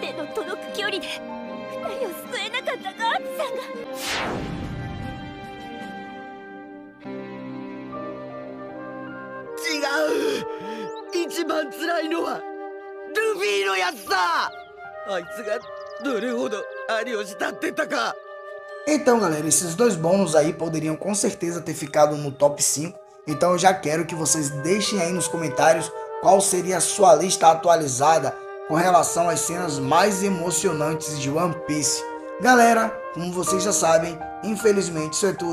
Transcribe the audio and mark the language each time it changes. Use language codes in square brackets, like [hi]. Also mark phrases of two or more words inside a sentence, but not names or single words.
[ja] 手の届く距離で2人を救えなかったガープさんが。違う。一番辛いのはルフィのやつだ。あいつがどれほど兄を慕ってたか。 [pt] Então, galera, esses dois bônus aí poderiam com certeza ter ficado no top 5. Então eu já quero que vocês deixem aí nos comentários qual seria a sua lista atualizada com relação às cenas mais emocionantes de One Piece. Galera, como vocês já sabem, infelizmente isso é tudo.